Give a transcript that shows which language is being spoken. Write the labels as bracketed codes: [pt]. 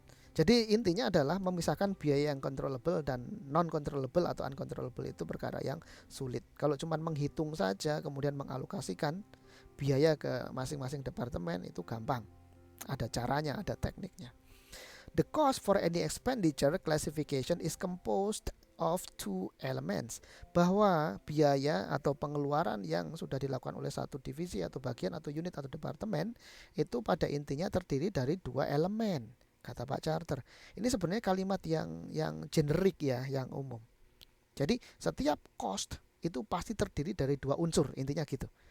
[id] Jadi intinya adalah memisahkan biaya yang controllable dan non controllable atau uncontrollable itu perkara yang sulit. Kalau cuma menghitung saja kemudian mengalokasikan biaya ke masing-masing departemen itu gampang. Ada caranya, ada tekniknya. [en] The cost for any expenditure classification is composed of two elements. [id] Bahwa biaya atau pengeluaran yang sudah dilakukan oleh satu divisi atau bagian atau unit atau departemen itu pada intinya terdiri dari dua elemen, kata Pak Charter. Ini sebenarnya kalimat yang generik ya, yang umum. Jadi setiap cost itu pasti terdiri dari dua unsur, intinya gitu.